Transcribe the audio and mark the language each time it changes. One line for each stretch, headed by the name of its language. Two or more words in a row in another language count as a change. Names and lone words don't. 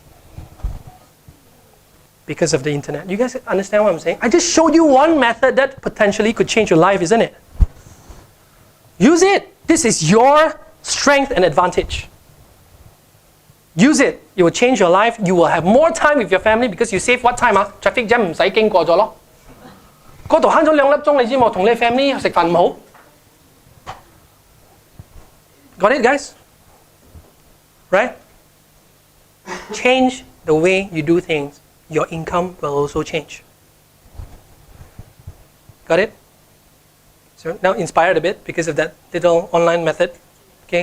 English: Because of the internet. You guys understand what I'm saying? I just showed you one method that potentially could change your life, isn't it? Use it. This is your strength and advantage. Use it. It will change your life. You will have more time with your family because you save what time? Traffic jam
Cantonese: 唔使經過咗咯。嗰度慳咗2粒鐘，你知冇？同你 family 食飯唔好。
English: Got it, guys? Right? Change the way you do things. Your income will also change. Got it? So now inspired a bit because of that little online method.